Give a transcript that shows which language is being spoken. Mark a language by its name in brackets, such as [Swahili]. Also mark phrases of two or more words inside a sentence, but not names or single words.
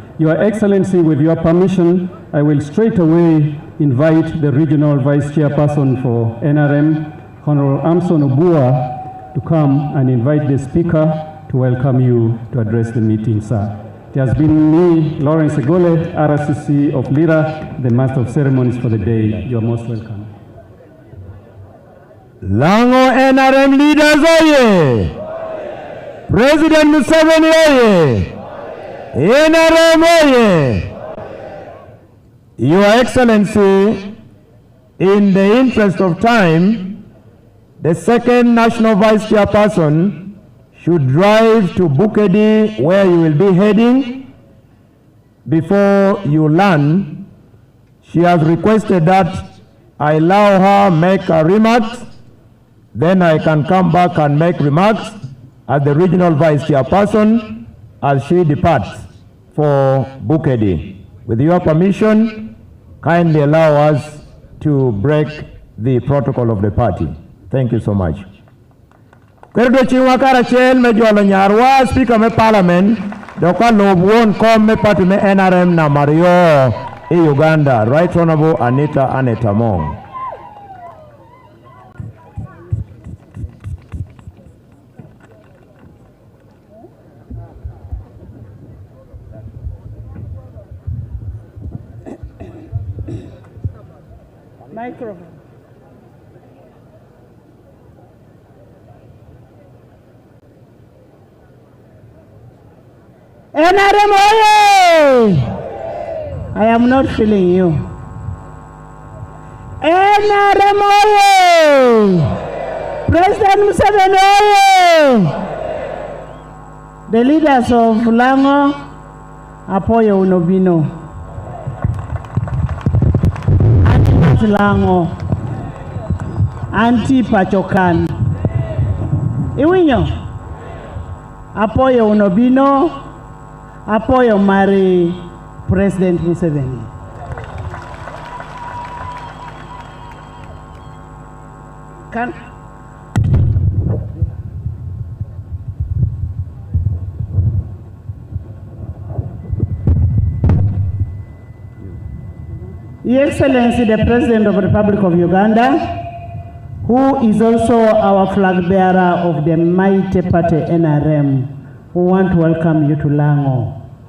[English] Your Excellency, with your permission, I will straight away invite the Regional Vice Chairperson for NRM, Honorable Amson Obua, to come and invite the Speaker to welcome you to address the meeting, sir. It has been me, Lawrence Egole, RCC of Lira, the Master of Ceremonies for the day. You are most welcome. Lango NRM leaders, oye! President Museveni, oye! NRM, oye! Your Excellency, in the interest of time, the second National Vice Chairperson should drive to Bukedi, where you will be heading. Before you land, she has requested that I allow her make her remarks, then I can come back and make remarks as the Regional Vice Chairperson as she departs for Bukedi. With your permission, kindly allow us to break the protocol of the party. Thank you so much. [Lango (Uganda)] Kerdo chiwa kara chen me jolo nyarwa speaker me parliament doka lobwon kom me party me NRM na Mario Uganda, [English] Right Honorable [Lango (Uganda)] Anita Anetamong. [English] Microphone. NRM, I am not feeling you. NRM, President Museveni, the leaders of Lango, [Lango (Uganda)] Apoyo Unobino. [English] Lango, [Lango (Uganda)] anti pachokan. Iwinyo, apoyo unobino, apoyo mari President Museveni. [English] Kan Your Excellency, the President of the Republic of Uganda, who is also our flag bearer of the mighty party NRM, we want to welcome you to Lango.